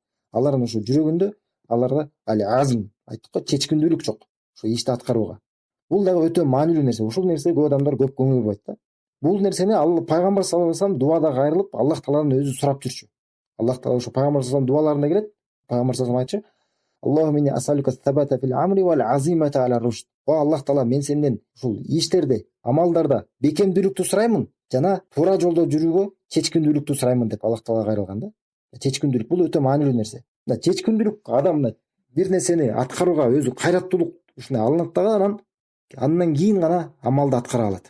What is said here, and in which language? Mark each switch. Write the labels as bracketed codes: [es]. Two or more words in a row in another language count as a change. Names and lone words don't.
[ky] Алардын ушу жүрөгүндө аларда азм, айттык го, чечкиндүүлүк жок ошо ишти аткарууга. Бул дагы өтө маанилүү нерсе. Ушул нерсеге көп адамдар көп көңүл бурбайт да. Бул нерсени Пайгамбар [ar] صلى الله عليه وسلم [ky] дуада кайрылып, Аллах Тааланын өзү сурап жүрчү. Аллах Таала ошо Пайгамбар [ar] صلى الله عليه وسلم [ky] дуаларында келет. [ar] Пайгамбар صلى الله عليه وسلم айтчу: "اللهم إني أسألك الثبات في الأمر والعزيمة على الرشد." [ky] О Аллах Таала, мен сенден ушул иштерде, амалдарда бекемдүүлүктү сураймын жана туура жолдо жүрүүгө чечкиндүүлүктү сураймын деп Аллах Таалага кайрылган да. Чечкиндүүлүк бул өтө маанилүү нерсе. Чечкиндүүлүк адам бир нерсени аткарууга өзү кайраттуулук ушундай алынат дагы, андан кийин гана амалды аткара алат.